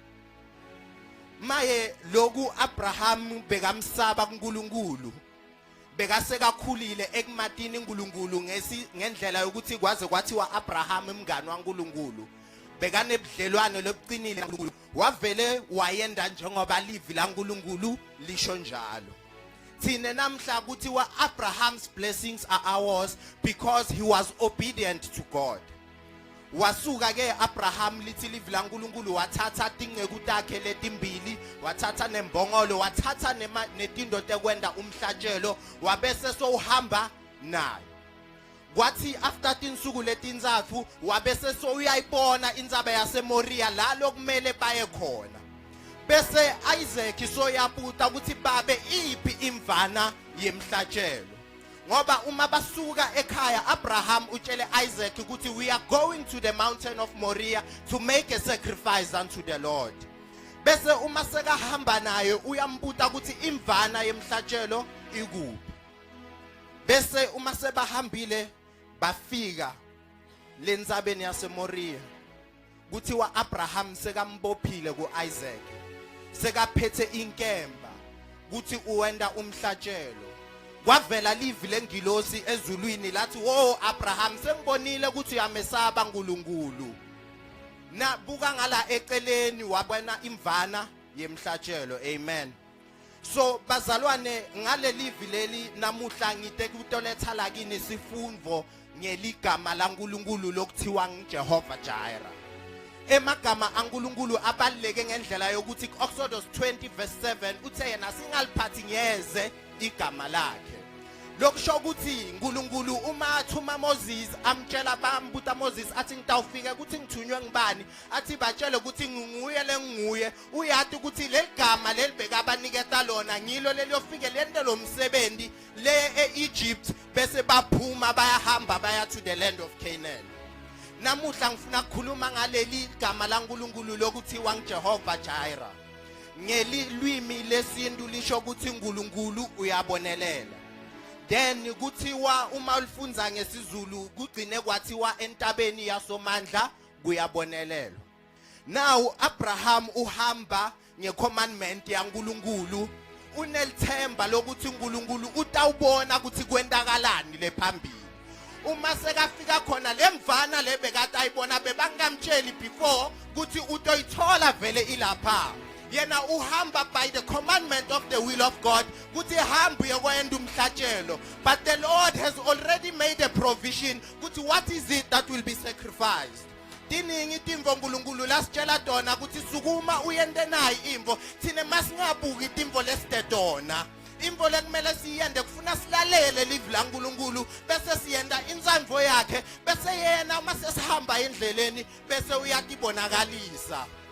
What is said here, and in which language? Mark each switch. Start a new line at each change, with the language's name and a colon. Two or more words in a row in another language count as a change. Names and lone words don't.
Swati: Maye loku Abraham bekamsaba kuNkulunkulu bekasekakhulile ekumatini uNkulunkulu ngendlela yokuthi kwaze kwathiwa Abraham umngani waNkulunkulu bekanebudlelwano lobuqinile kaNkulunkulu wavele wayenda njengoba livi laNkulunkulu lisho njalo. Thina namhla kuthiwa
English: Abraham's blessings are ours because he was obedient to God.
Swati: Wasuka ke Abraham lithi livi laNkulunkulu wathatha ingceku takhe letimbili wathatha nembongolo wathatha netindo tekwenda umhlatshelo wabese sohamba naye. Kwathi after tinsuku letinzathu wabese soyayibona intsaba yaseMoriya la lokumele baye khona. Bese Isaac soyabuta ukuthi babe iphi imvana yemhlatshelo. Ngoba uma basuka ekhaya Abraham utshele Isaac ukuthi
English: we are going to the mountain of Moriah to make a sacrifice unto the Lord.
Swati: Bese uma sekahamba naye uyambuta ukuthi imvana yemhlatshelo ikuphi. Bese uma sebahambile bafika lentsabeni yaseMoriya kuthiwa Abraham sekambophile kuIsaac sekaphethe inkemba kuthi uwenda umhlatshelo. Kwavela livi lengilosi ezulwini lathi wo Abraham sengibonile ukuthi uyamesaba uNkulunkulu. Na buka ngala eceleni wabona imvana yemhlatshelo. Amen. So bazalwane ngale livi leli namuhla ngite kutoletha la kini sifundo ngeligama laNkulunkulu lokuthiwa Jehovah Jireh. Emagama aNkulunkulu abaleke ngendlela yokuthi Exodus 20 verse 7 uthe yena singaliphathi ngeze igama lakhe. Lokusho ukuthi uNkulunkulu uma athuma Moses amtshela bambuta Moses athi ngitawufika ukuthi ngithunywe ngibani athi batshele ukuthi nginguye lenguye uyathi ukuthi legama lelibeka abaniketa lona ngilo leliyofike lente lo msebenzi le eEgypt bese baphuma bayahamba baya
English: to the land of Canaan.
Swati: Namuhla ngifuna ukukhuluma ngaleli igama laNkulunkulu lokuthiwa Jehovah Jireh. Ngelilwimi lesintu lisho ukuthi uNkulunkulu uyabonelela. Then kuthiwa uma ulifunza ngesizulu kugcine kwathiwa entabeni yasomandla kuyabonelelwa. Now Abraham uhamba ngecommandment yaNkulunkulu unelithemba lokuthi uNkulunkulu utawubona ukuthi kwendakalani lephambili. Uma sekafika khona lemvana lebekade ayibona bebangamtsheli before ukuthi utoyithola vele ilapha. Yena uhamba
English: by the commandment of the will of God
Swati: kuthi hamba yokwenda umhlatshelo.
English: But the Lord has already made a provision ukuthi what is it that will be sacrificed.
Swati: Tiningi timvo uNkulunkulu lasitshela tona ukuthi sukuma uyende nayi imvo thine masingabuki timvo lesitedona. Imvo lekumele siyende kufuna silalele livi laNkulunkulu bese siyenda insandvo yakhe bese yena uma sesihamba endleleni bese uyatibonakalisa.